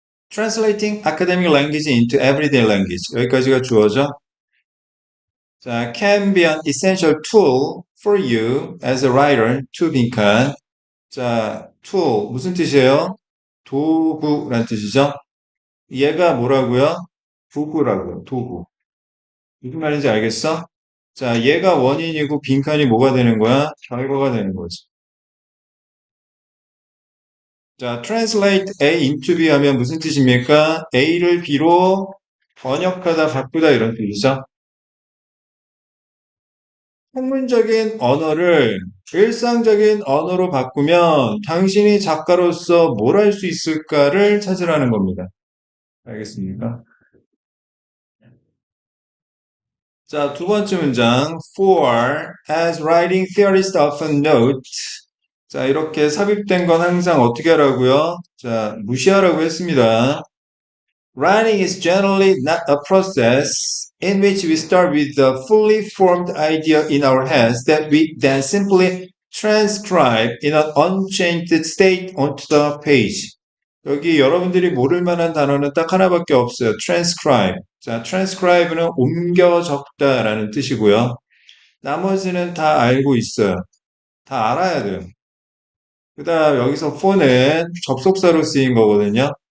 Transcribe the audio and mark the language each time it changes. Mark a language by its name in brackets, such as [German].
[English] Translating academic language into everyday language. [Korean] 여기까지가 주어져. [English] 자, can be an essential tool for you as a writer to 빈칸. [Korean] 자, tool 무슨 뜻이에요? 도구란 뜻이죠. 얘가 뭐라고요? 도구라고요. 도구. 무슨 말인지 알겠어? 자, 얘가 원인이고 빈칸이 뭐가 되는 거야? 결과가 되는 거지. 자, translate A into B 하면 무슨 뜻입니까? A를 B로 번역하다, 바꾸다 이런 뜻이죠. 학문적인 언어를 일상적인 언어로 바꾸면 당신이 작가로서 뭘 할 수 있을까를 찾으라는 겁니다. 알겠습니까? 자, 두 번째 문장. [English] For, as writing theorists often note. [Korean] 자, 이렇게 삽입된 건 항상 어떻게 하라고요? 자, 무시하라고 했습니다. [English] Writing is generally not a process in which we start with a fully formed idea in our heads that we then simply transcribe in an unchanged state onto the page. [Korean] 여기 여러분들이 모를 만한 단어는 딱 하나밖에 없어요. [English] transcribe. [Korean] 자, transcribe는 옮겨 적다라는 뜻이고요. 나머지는 다 알고 있어요. 다 알아야 돼요. 그 다음 여기서 for는 접속사로 쓰인 거거든요.